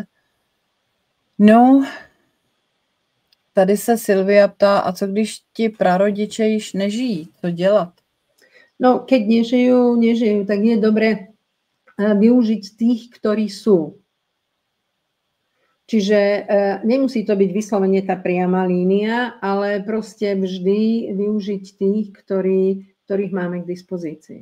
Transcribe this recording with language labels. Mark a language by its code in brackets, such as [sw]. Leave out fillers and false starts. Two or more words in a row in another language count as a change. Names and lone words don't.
[cs] No, tady se Silvia ptá, a co když ti prarodiče již nežijí, co dělat? No, [sk] keď nežijú, tak je dobre využiť tých, ktorí sú. Čiže nemusí to byť vyslovene tá priama línia, ale proste vždy využiť tých, ktorých máme k dispozícii.